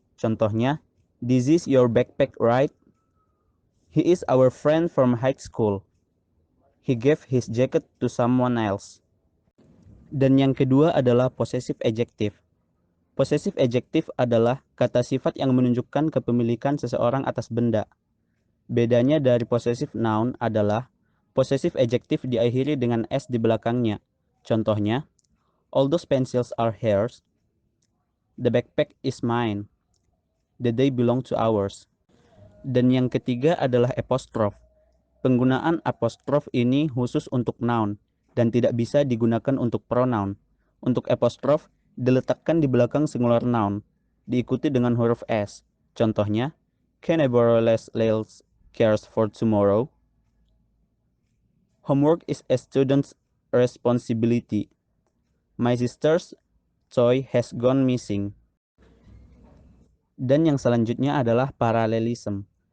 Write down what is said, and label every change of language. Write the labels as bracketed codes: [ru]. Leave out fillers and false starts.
[en] Contohnya, this is your backpack, right? He is our friend from high school. He gave his jacket to someone else. [id] Dan yang kedua adalah possessive adjective. Possessive adjective adalah kata sifat yang menunjukkan kepemilikan seseorang atas benda. Bedanya dari possessive noun adalah possessive adjective diakhiri dengan s di belakangnya. [en] Contohnya, all those pencils are hers. The backpack is mine. The day belong to ours. [id] Dan yang ketiga adalah apostrophe. Penggunaan apostrophe ini khusus untuk noun dan tidak bisa digunakan untuk pronoun. Untuk apostrophe diletakkan di belakang singular noun, diikuti dengan huruf S. [en] Contohnya, can I borrow Leslie's cares for tomorrow? Homework is a student's responsibility. My sister's toy has gone missing. [id] Dan yang selanjutnya adalah parallelism.